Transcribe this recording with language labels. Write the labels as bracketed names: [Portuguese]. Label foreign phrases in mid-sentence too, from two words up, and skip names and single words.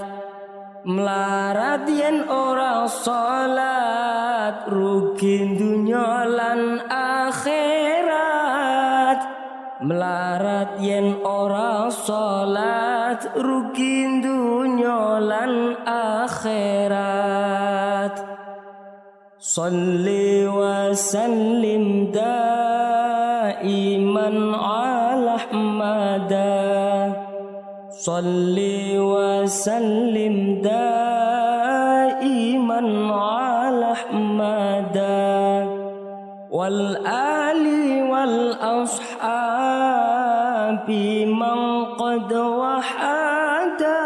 [Javanese] Melarat yen ora salat rugi dunya lan akhirat. Melarat yen ora salat rugi dunya lan akhirat. [Arabic] صل وسلم دائما على أحمدا. صل وسلم دائما على أحمدا. والآل والأصحاب من قد وحدا.